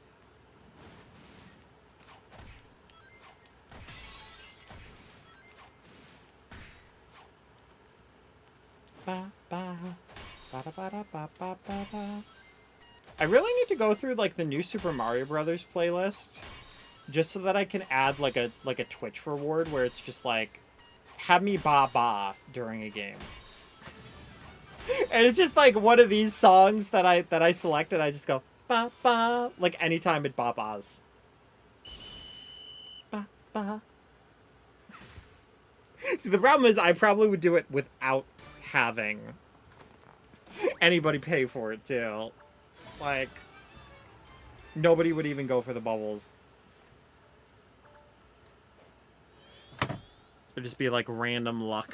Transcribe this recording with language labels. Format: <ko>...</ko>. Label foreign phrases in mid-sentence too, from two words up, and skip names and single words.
<en>I really need to go through, like, the new Super Mario Brothers playlist, just so that I can add, like a Twitch reward where it's just, like, have me ba-ba during a game. And it's just like one of these songs that I select and I just go ba ba like anytime it ba-bas. Ba ba. See, the problem is I probably would do it without having anybody pay for it too. Like, Nobody would even go for the bubbles. It'd just be like random luck.</en>